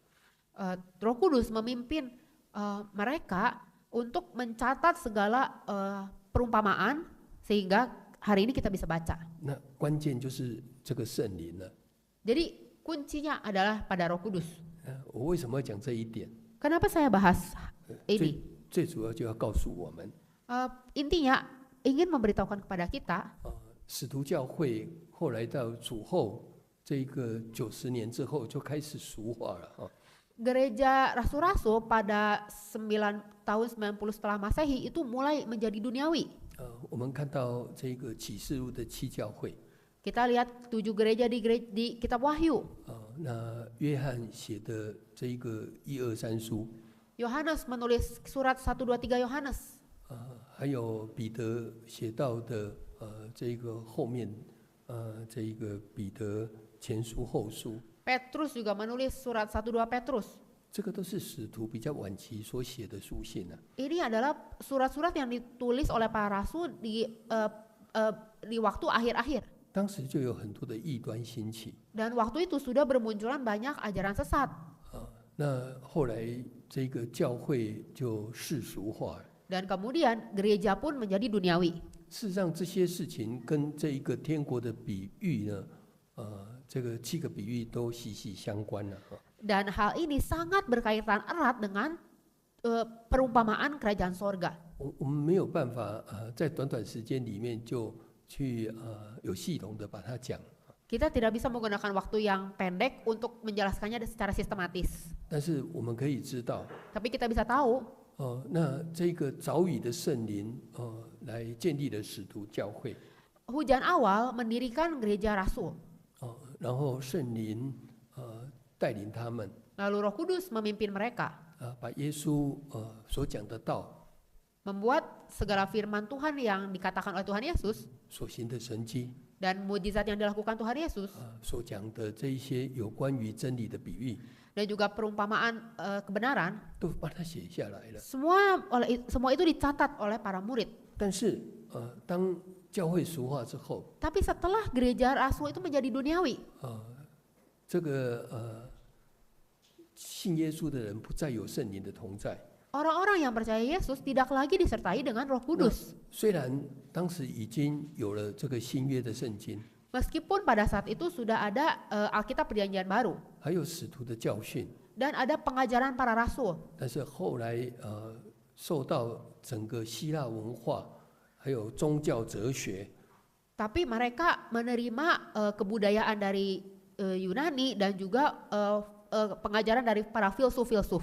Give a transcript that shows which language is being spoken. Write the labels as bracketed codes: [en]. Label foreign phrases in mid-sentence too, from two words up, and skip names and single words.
[id] Roh Kudus memimpin mereka untuk mencatat segala perumpamaan sehingga hari ini kita bisa baca. [zh] 那关键就是这个圣灵了。 [id] Jadi kuncinya adalah pada Roh Kudus. [zh] 我为什么要讲这一点？ [id] Kenapa saya bahas ini? [zh] 最主要就要告诉我们， [id] Intinya ingin memberitahukan kepada kita, [zh] 使徒教会后来到主后这个90年之后就开始俗化了 [id] gereja rasul-rasul pada tahun 90 setelah Masehi itu mulai menjadi duniawi. [zh] 我们看到这个启示录的7教会， [id] Kita lihat 7 gereja di kitab Wahyu. [zh] 那约翰写的这一个1、2、3书， [id] Yohanes menulis surat 1, 2, 3 Yohanes. [zh] 还有彼得写到的这个后面这一个彼得前书后书， [id] Petrus juga menulis surat 1, 2 Petrus. [zh] 这个都是使徒比较晚期所写的书信 [id] Ini adalah surat-surat yang ditulis oleh para rasul di waktu akhir-akhir. [zh] 当时就有很多的异端兴起。 [id] Dan waktu itu sudah bermunculan banyak ajaran sesat. [zh] 那后来这个教会就世俗化了。 [id] Dan kemudian gereja pun menjadi duniawi. [zh] 事实上，这些事情跟这一个天国的比喻呢，这个7个比喻都息息相关了。 [id] Dan hal ini sangat berkaitan erat dengan perumpamaan kerajaan sorga. [zh] 我们没有办法在短短时间里面就去有系统的把它讲。 [id] Kita tidak bisa menggunakan waktu yang pendek untuk menjelaskannya secara sistematis. [zh] 但是我们可以知道， [id] Tapi kita bisa tahu [zh] 那这个早已的圣灵来建立了使徒教会， [id] hujan awal mendirikan gereja rasul. [zh] 然后圣灵带领他们 [id] Lalu Roh Kudus memimpin mereka, [zh] 把耶稣所讲的道 [id] membuat segala firman Tuhan yang dikatakan oleh Tuhan Yesus [zh] 所行的神迹 [id] dan mujizat yang dilakukan Tuhan Yesus [zh] 所讲的这一些有关于真理的比喻， [id] dan juga perumpamaan kebenaran, [zh] 都把它写下来了。 [id] semua itu dicatat oleh para murid. [zh] 但是当教会俗化之后， [id] Tapi setelah gereja rasul itu menjadi duniawi, [zh] 这个信耶稣的人不再有圣灵的同在。 [id] orang-orang yang percaya Yesus tidak lagi disertai dengan Roh Kudus. [zh] 虽然当时已经有了这个新约的圣经， [id] Meskipun pada saat itu sudah ada Alkitab Perjanjian Baru [zh] 还有使徒的教训， [id] dan ada pengajaran para rasul, [zh] 但是后来受到整个希腊文化还有宗教哲学 [id] tapi mereka menerima kebudayaan dari Yunani dan juga pengajaran dari para filsuf-filsuf